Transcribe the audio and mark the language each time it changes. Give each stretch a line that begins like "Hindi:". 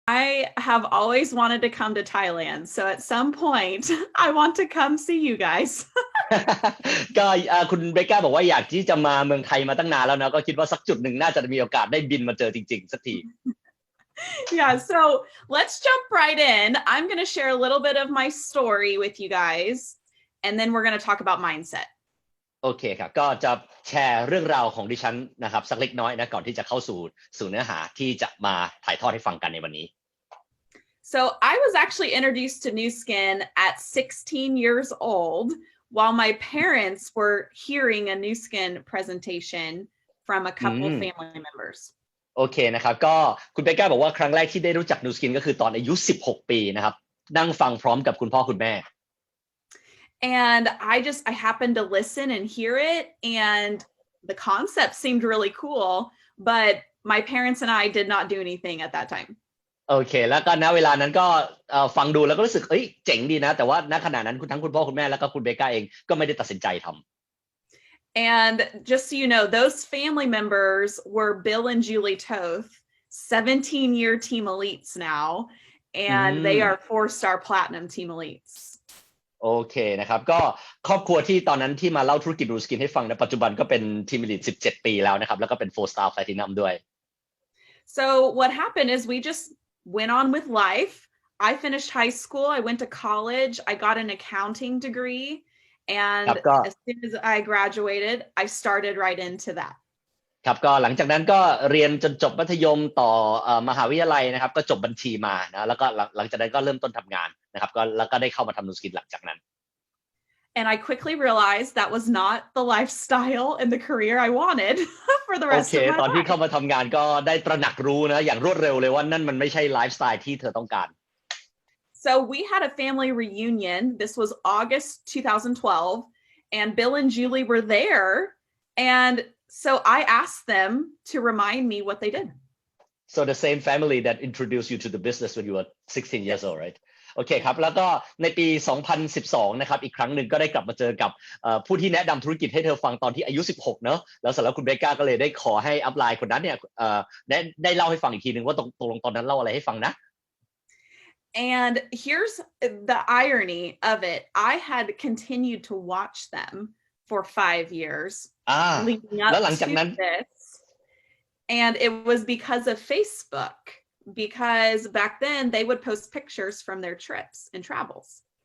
English: I have always wanted to come to Thailand, so at some point I want to come see you guys.
Thai: ก็คุณเบกก้าบอกว่าอยากที่จะมาเมืองไทยมาตั้งนานแล้วนะก็คิดว่าสักจุดหนึ่งน่าจะมีโอกาสได้บินมาเจอจริงๆสักที
English: Yeah, so let's jump right in. I'm going to share a little bit of my story with you guys, and then we're going to talk about mindset.
Thai: โอเคครับก็จะแชร์เรื่องราวของดิฉันนะครับสักเล็กน้อยนะก่อนที่จะเข้าสู่เนื้อหาที่จะมาถ่ายทอดให้ฟังกันในวันนี้
English: So I was actually introduced to Nu Skin at 16 years old while my parents were hearing a Nu Skin presentation from a couple family members.
Thai: โอเคนะครับก็คุณเบกก้าบอกว่าครั้งแรกที่ได้รู้จักนูสกินก็คือตอนอายุ16ปีนะครับนั่งฟังพร้อมกับคุณพ่อคุณแม่
English: And I happened to listen and hear it, and the concept seemed really cool, but my parents and I did not do anything at that time.
Thai: โอเคแล้วก็ณเวลานั้นก็ฟังดูแล้วก็รู้สึกเจ๋งดีนะแต่ว่าณขณะนั้นทั้งคุณพ่อคุณแม่แล้วก็คุณเบกก้าเองก็ไม่ได้ตัดสินใจทำ
English: And just so you know, those family members were Bill and Julie Toth, 17-year team elites now, and they are 4-star platinum team elites.
Thai: โอเคนะครับก็ครอบครัวที่ตอนนั้นที่มาเล่าธุรกิจนูสกินให้ฟังในปัจจุบันก็เป็นทีมลีด17ปีแล้วนะครับแล้วก็เป็น 4-star platinum ด้วย
English: So what happened is we just went on with life. I finished high school, I went to college, I got an accounting degree, and as soon as I graduated, I started right into that.
Thai: ครับก็หลังจากนั้นก็เรียนจนจบมัธยมต่อมหาวิทยาลัยนะครับก็จบบัญชีมานะแล้วก็หลังจากนั้นก็เริ่มต้นทำงานนะครับก็แล้วก็ได้เข้ามาทำนูสกินหลังจากนั้น
English: And I quickly realized that was not the lifestyle and the career I wanted for the rest of my life.
Thai: ตอนที่เข้ามาทำงานก็ได้ตระหนักรู้นะอย่างรวดเร็วเลยว่านั่นมันไม่ใช่ไลฟ์สไตล์ที่เธอต้องการ
English: So we had a family reunion. This was August 2012, and Bill and Julie were there, and so I asked them to remind me what they did. So the same family that introduced you to the business when you were 16 years old, right?
Thai: โอเคครับแล้วก็ในปี 2012 นะครับอีกครั้งหนึ่งก็ได้กลับมาเจอกับผู้ที่แนะนำธุรกิจให้เธอฟังตอนที่อายุ 16 เนอะแล้วเสร็จแล้วคุณเบกก้าก็เลยได้ขอให้อัพไลน์คนนั้นเนี่ยได้เล่าให้ฟังอีกทีนึงว่าตกลงตอนนั้นเล่าอะไรให้ฟังนะ
English: And here's the irony of it. I had continued to watch them for 5 years leading up to this. And it was because of Facebook, because back then they would post pictures from their trips and travels.